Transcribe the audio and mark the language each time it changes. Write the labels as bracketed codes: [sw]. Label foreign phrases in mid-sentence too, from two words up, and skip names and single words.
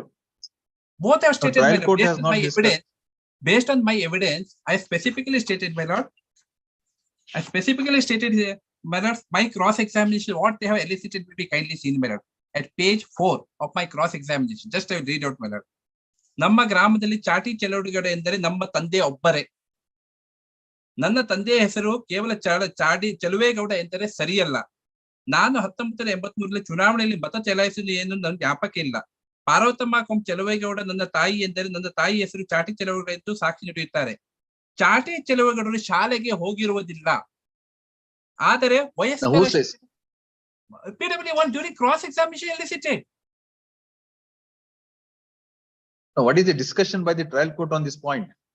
[en] Both have stated. Trial court has not evidence. Based on my evidence, I specifically stated, my lord. I specifically stated here, my lord, my cross-examination, what they have elicited will be kindly seen, my lord. At page 4 of my cross-examination, just I will read out, my lord. [kn] ನಮ್ಮ ಗ್ರಾಮದಲ್ಲಿ ಚಾಟಿ ಚೆಲುವೇಗೌಡ ಎಂದರೆ ನಮ್ಮ ತಂದೆ ಒಬ್ಬರೇ. ನನ್ನ ತಂದೆಯ ಹೆಸರು ಕೇವಲ ಚಾಟಿ ಚೆಲುವೇಗೌಡ ಎಂದರೆ ಸರಿಯಲ್ಲ. ನಾನು 1983 ಚುನಾವಣೆಯಲ್ಲಿ ಮತ ಚಲಾಯಿಸಿದ ಏನು ನನ್ನ ಜ್ಞಾಪಕ ಇಲ್ಲ. ಪಾರ್ವತಮ್ಮ ಕೊಂಬ ಚೆಲುವೇಗೌಡ ನನ್ನ ತಾಯಿ ಎಂದರೆ ನನ್ನ ತಾಯಿ ಹೆಸರು ಚಾಟಿ ಚೆಲುವೇಗೌಡ ಎಂದು ಸಾಕ್ಷಿ ನೀಡುತ್ತಾರೆ. ಚಾಟಿ ಚೆಲುವೇಗೌಡರು ಶಾಲೆಗೆ ಹೋಗಿರುವುದಿಲ್ಲ. ಆದರೆ ವಯಸ್ಕರ [en] PW1 during cross examination elicited. What is the discussion by the trial court on this point?